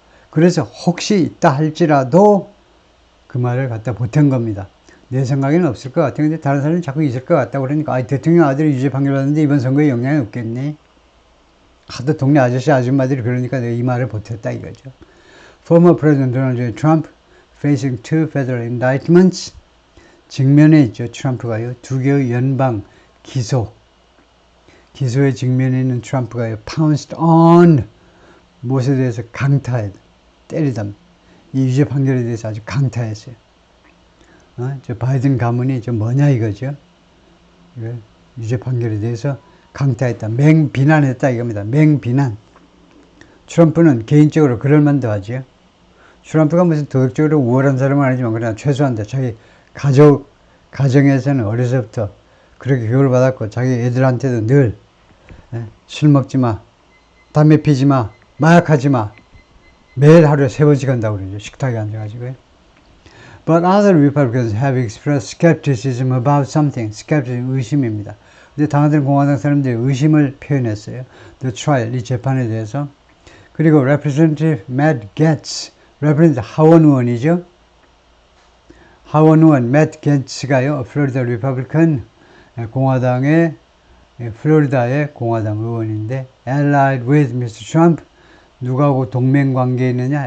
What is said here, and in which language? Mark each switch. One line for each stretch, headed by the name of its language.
Korean: 그래서 혹시 있다 할지라도 그 말을 갖다 보탠 겁니다. 내 생각에는 없을 것 같아. 근데 다른 사람은 자꾸 있을 것 같다고 그러니까, 대통령 아들이 유죄 판결받았는데 이번 선거에 영향이 없겠네. 하도 동네 아저씨 아줌마들이 그러니까 내가 이 말을 보탰다 이거죠.
English: Former President Donald J. Trump facing two federal indictments.
Korean: 직면에 있죠. 트럼프가요. 두 개의 연방 기소의 직면에 있는 트럼프가요.
English: pounced on.
Korean: 무엇에 대해서 때리다. 이 유죄 판결에 대해서 아주 강타했어요. 저 바이든 가문이 저 뭐냐 이거죠. 유죄 판결에 대해서 강타했다. 맹비난했다 이겁니다. 맹비난. 트럼프는 개인적으로 그럴 만도 하죠. 트럼프가 무슨 도덕적으로 우월한 사람은 아니지만 그러나 최소한 자기 가정에서는 어려서부터 그렇게 교육을 받았고 자기 애들한테도 늘 술 먹지 마, 담배 피지 마, 마약하지 마. 매일 하루에 3번씩 한다고 그러죠. 식탁에 앉아가지고요.
English: But other Republicans have expressed skepticism about something.
Korean: skepticism, 의심입니다. 근데 당사들 공화당 사람들이 의심을 표현했어요.
English: The trial,
Korean: 이 재판에 대해서. 그리고 Representative Matt Gaetz, Representative 하원 의원이죠. 하원 의원 Matt Gaetz가요, 플로리다 리퍼블리칸 공화당의 플로리다의 공화당 의원인데
English: allied with Mr.
Korean: Trump 누구하고 동맹 관계에 있느냐?